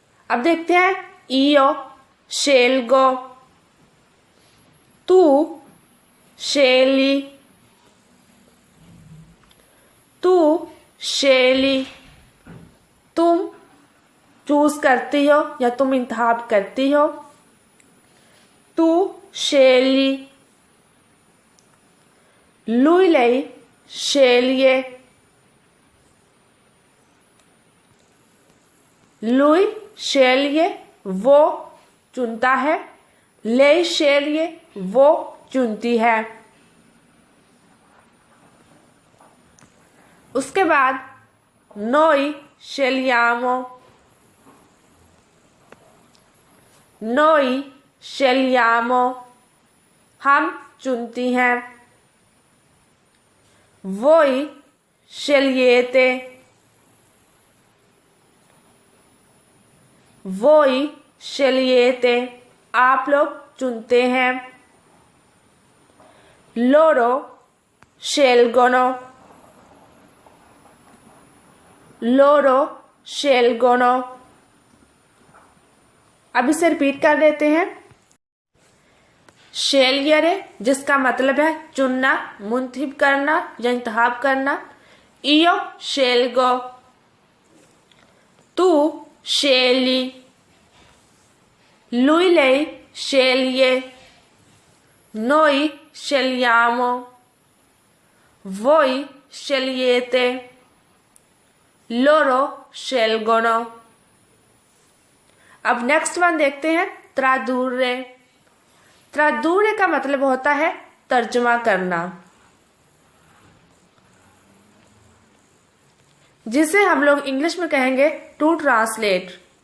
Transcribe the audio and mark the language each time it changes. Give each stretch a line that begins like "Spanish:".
Hindi: अब देखते हैं
Italian: io scelgo, तू scegli, तू scegli,
Hindi: तुम चूज करती हो या तुम इंतखाब करती हो,
Italian: तू scegli, lui lei sceglie, lui sceglie
Hindi: वो चुनता है,
Italian: lei sceglie
Hindi: वो चुनती है। उसके बाद
Italian: noi scegliamo, noi scegliamo
Hindi: हम चुनती हैं,
Italian: voi scegliete, voi scegliete
Hindi: आप लोग चुनते हैं,
Italian: loro scelgono, loro scelgono।
Hindi: अब इसे रिपीट कर देते हैं। scegliere जिसका मतलब है चुनना, मुंतखब करना या इंतखाब करना।
Italian: io scelgo, तू scegli, lui lei sceglie, noi scegliamo, voi scegliete, loro scelgono।
Hindi: अब नेक्स्ट वन देखते हैं tradurre। tradurre का मतलब होता है तर्जुमा करना, जिसे हम लोग इंग्लिश में कहेंगे टू ट्रांसलेट।